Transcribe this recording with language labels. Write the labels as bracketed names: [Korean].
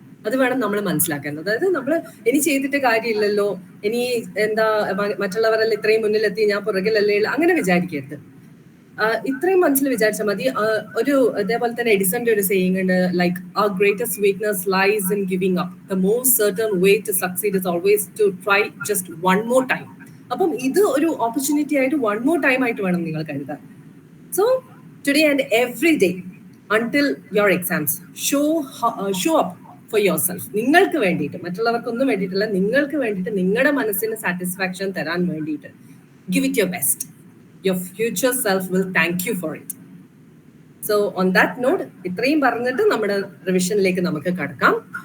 [Malayalam] അത് വേണം നമ്മൾ മനസ്സിലാക്കാൻ. അതായത് നമ്മൾ ഇനി ചെയ്തിട്ട് കാര്യമില്ലല്ലോ, ഇനി എന്താ മറ്റുള്ളവരെല്ലാം ഇത്രയും മുന്നിലെത്തി, ഞാൻ പുറകിലല്ലേ, അങ്ങനെ വിചാരിക്കരുത്. ഇത്രയും മനസ്സിൽ വിചാരിച്ചാൽ മതി. ഒരു അതേപോലെ തന്നെ എഡിസന്റെ ഒരു സേയിങ് ഉണ്ട്, like [English] our greatest weakness lies in giving up. The most certain way to succeed is always to try just one more time. [Malayalam] അപ്പം ഇത് ഒരു ഓപ്പർച്യൂണിറ്റി ആയിട്ട് വൺ മോർ ടൈം ആയിട്ട് വേണം നിങ്ങൾ കരുതാൻ. [English] So today and every day until your exams, show up for yourself. [Malayalam] നിങ്ങൾക്ക് വേണ്ടിയിട്ട്, മറ്റുള്ളവർക്കൊന്നും വേണ്ടിയിട്ടില്ല, നിങ്ങൾക്ക് വേണ്ടിയിട്ട്, നിങ്ങളുടെ മനസ്സിന് സാറ്റിസ്ഫാക്ഷൻ തരാൻ വേണ്ടിയിട്ട് [English] give it your best. Your future self will thank you for it. So on that note, [Malayalam] ഇത്രയും പറഞ്ഞിട്ട് നമ്മുടെ റിവിഷനിലേക്ക് നമുക്ക് കടക്കാം.